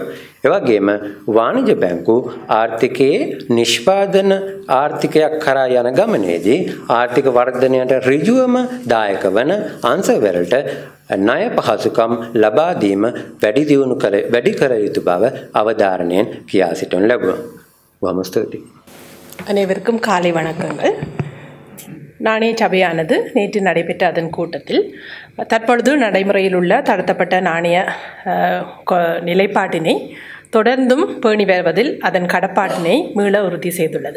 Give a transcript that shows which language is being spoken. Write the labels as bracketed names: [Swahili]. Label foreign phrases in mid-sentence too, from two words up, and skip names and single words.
[Sinhala] ඒ වගේම වාණිජ බැංකු ආර්ථිකයේ නිෂ්පාදන ආර්ථිකයක් කරා යන ගමනේදී ආර්ථික වර්ධනයට ඍජුවම දායක වන අංශවලට ණය පහසුකම් ලබා දීම වැඩි කර යුතු බව අවධාරණයෙන් කියා සිටිනු ලැබුවා. බොහොම ස්තුතියි. [Tamil] அனைவருக்கும் காலை வணக்கங்கள். நாணய சபையானது நேற்று நடைபெற்ற அதன் கூட்டத்தில் தற்பொழுது நடைமுறையில் உள்ள தளர்த்தப்பட்ட நாணய நிலைப்பாட்டினை தொடர்ந்தும் பேணி வருவதில் அதன் கடப்பாட்டினை மீள உறுதி செய்துள்ளது.